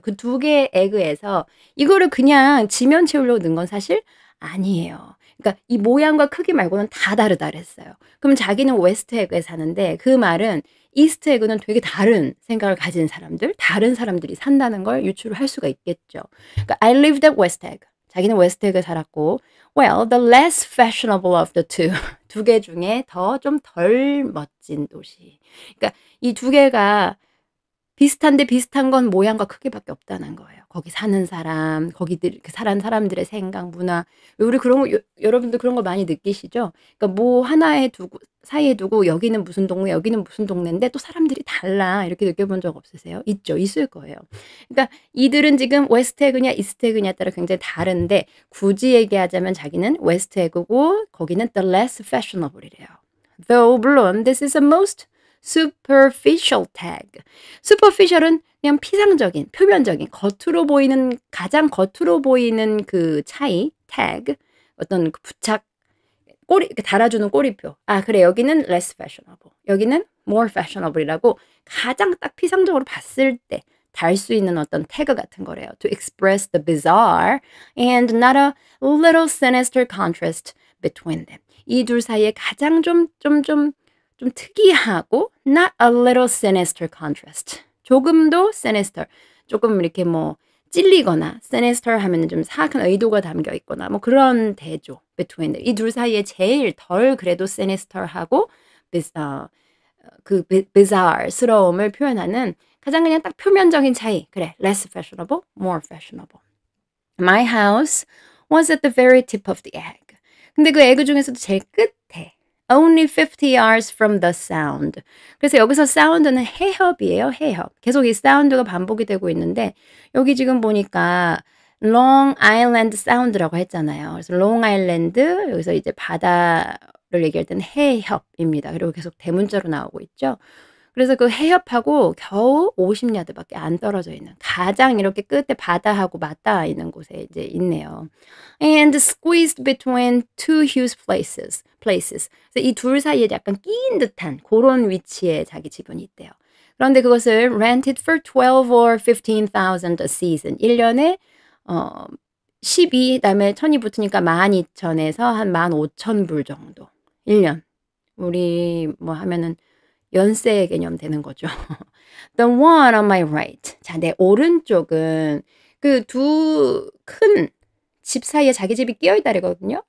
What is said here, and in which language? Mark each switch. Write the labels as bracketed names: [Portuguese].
[Korean] 그 두 개의 에그에서 이거를 그냥 지면 채우려고 넣은 건 사실 아니에요. 그러니까 이 모양과 크기 말고는 다 다르다 그랬어요. 그럼 자기는 웨스트 에그에 사는데 그 말은 이스트 에그는 되게 다른 생각을 가진 사람들, 다른 사람들이 산다는 걸 유추를 할 수가 있겠죠. 그러니까 [English] I lived at West Egg. [Korean] 자기는 웨스트 에그에 살았고 [English] well, the less fashionable of the two. [Korean] 두 개 중에 더 좀 덜 멋진 도시. 그러니까 이 두 개가 비슷한데 비슷한 건 모양과 크기밖에 없다는 거예요. 거기 사는 사람, 거기들 사는 사람들의 생각, 문화. 우리 그런 거 여러분들 그런 거 많이 느끼시죠? 그러니까 뭐 하나에 두고 사이에 두고 여기는 무슨 동네, 여기는 무슨 동네인데 또 사람들이 달라. 이렇게 느껴본 적 없으세요? 있죠. 있을 거예요. 그러니까 이들은 지금 웨스트 에그냐 이스트 에그냐에 따라 굉장히 다른데 굳이 얘기하자면 자기는 웨스트 에그고 거기는 [English] the less fashionable [Korean] 이래요. [English] Though [Korean] 물론 [English] this is a most superficial tag. [Korean] superficial은 그냥 피상적인, 표면적인, 가장 겉으로 보이는 그 차이, tag, 어떤 그 부착, 이렇게 달아주는 꼬리표. 그래, 여기는 [English] less fashionable. [Korean] 여기는 [English] more fashionable [Korean] 이라고 가장 딱 피상적으로 봤을 때 달 수 있는 어떤 태그 같은 거래요. [English] To express the bizarre and not a little sinister contrast between them. [Korean] 이 둘 사이에 가장 좀 특이하고 [English] not a little sinister contrast. [Korean] 조금도 sinister. 조금 이렇게 뭐 찔리거나 sinister 하면 좀 사악한 의도가 담겨 있거나 뭐 그런 대조 between 이 둘 사이에 제일 덜 그래도 sinister하고 그 bizarre스러움을 표현하는 가장 그냥 딱 표면적인 차이. 그래, [English] less fashionable, more fashionable. My house was at the very tip of the egg. [Korean] 근데 그 에그 중에서도 제일 끝에 [English] Only 50 yards from the sound. [Korean] 그래서 여기서 sound는 해협이에요. 해협. 계속 이 sound가 반복이 되고 있는데 여기 지금 보니까 Long Island Sound라고 했잖아요. 그래서 Long Island 여기서 이제 바다를 얘기할 때는 해협입니다. 그리고 계속 대문자로 나오고 있죠. 그래서 그 해협하고 겨우 50야드밖에 안 떨어져 있는 가장 이렇게 끝에 바다하고 맞닿아 있는 곳에 이제 있네요. [English] And squeezed between two huge places. [Korean] 그래서 이 둘 사이에 약간 끼인 듯한 그런 위치에 자기 집은 있대요. 그런데 그것을 [English] rented for 12 or 15,000 a season. [Korean] 1년에 12 그다음에 1000이 붙으니까 12,000에서 한 15,000불 정도. 1년. 우리 뭐 하면은 연세 개념 되는 거죠. [English] The one on my right. [Korean] 자, 내 오른쪽은 그 두 큰 집 사이에 자기 집이 끼어 있다래거든요.